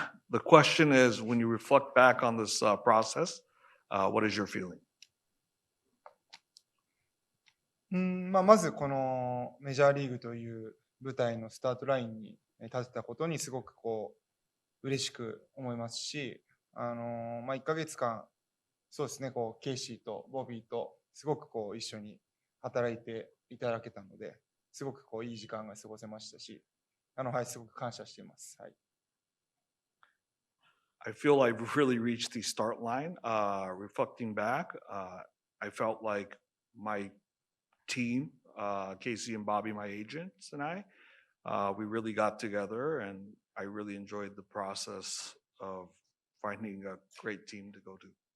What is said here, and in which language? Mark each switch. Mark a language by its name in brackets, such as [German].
[English] The question is, when you reflect back on this process, what is your feeling? [Japanese] まあ、まずこのメジャーリーグという舞台のスタートラインに立てたことにすごくこう嬉しく思いますし、まあ、1ヶ月間、そうですね、こうケイシーとボビーとすごくこう一緒に働いていただけたので、すごくこういい時間が過ごせましたし、はい、すごく感謝しています。はい。 [English] I feel I've really reached the start line. Reflecting back, I felt like my team, Casey and Bobby, my agents, and we really got together, and I really enjoyed the process of finding a great team to go to.